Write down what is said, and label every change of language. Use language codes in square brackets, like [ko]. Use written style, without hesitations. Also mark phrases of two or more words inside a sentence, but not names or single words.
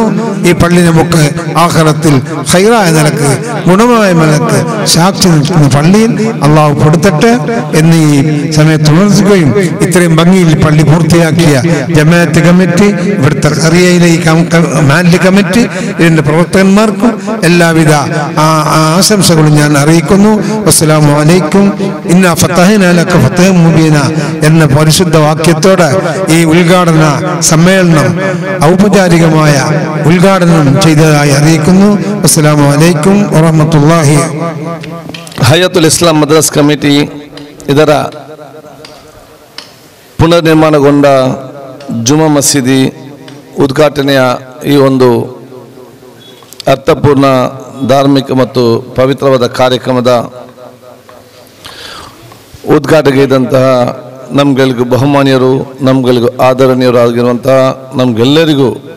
[ml] ഈ പള്ളി നമുക്ക് ആഖിറത്തിൽ ഖൈറായ നിലക്ക്, ഗുണമായ നിലക്ക് സാക്ഷി നിൽക്കുന്ന പള്ളിയിൽ അള്ളാഹു പെടുത്തട്ടെ എന്ന് ഈ സമയത്ത് ഉണർത്തുകയും ഇത്രയും ഭംഗിയിൽ പള്ളി പൂർത്തിയാക്കിയ ജമാഅത്ത് കമ്മിറ്റി, ഇവിടുത്തെ അറിയയിലെ ഈ മാൻലി കമ്മിറ്റി, ഇതിന്റെ പ്രവർത്തകന്മാർക്കും എല്ലാവിധ ആശംസകളും ഞാൻ അറിയിക്കുന്നു. [ar] السلام عليكم. إنا فتحنا لك فتحا مبينا [ml] എന്ന പരിശുദ്ധ വാക്യത്തോടെ ഈ ഉദ്ഘാടന സമ്മേളനം ഔപചാരികമായ ഉദ്ഘാടനം ചെയ്തതായി അറിയിക്കുന്നു. [ar] السلام عليكم ورحمة الله. [kn] ಹಯತುಲ್ ಇಸ್ಲಾಂ ಮದ್ರಸ್ ಕಮಿಟಿ ಇದರ ಪುನರ್ನಿರ್ಮಾಣಗೊಂಡ ಜುಮಾ ಮಸೀದಿ ಉದ್ಘಾಟನೆಯ ಈ ಒಂದು ಅರ್ಥಪೂರ್ಣ ಧಾರ್ಮಿಕ ಮತ್ತು ಪವಿತ್ರವಾದ ಕಾರ್ಯಕ್ರಮದ ಉದ್ಘಾಟನೆಗೆ ಇದ್ದಂತಹ ನಮ್ಗೆಲ್ರಿಗೂ ಬಹುಮಾನ್ಯರು, ನಮ್ಗೆಲ್ರಿಗೂ ಆದರಣೀಯರು ಆಗಿರುವಂತಹ, ನಮಗೆಲ್ಲರಿಗೂ